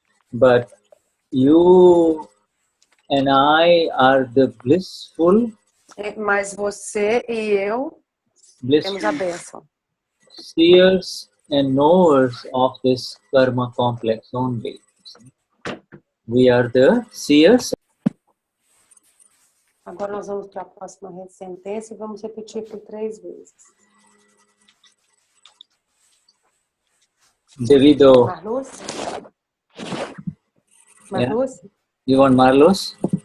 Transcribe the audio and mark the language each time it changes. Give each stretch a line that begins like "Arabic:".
English: But you and I are the blissful.
Portuguese: Mas você e eu temos a bênção.
English: Seers and knowers of this karma complex only. We are the seers.
Portuguese: Agora nós vamos para a próxima sentença e vamos repetir por 3 vezes. Devido. Marluce? Marluce?
English: Yeah. You want Marluce?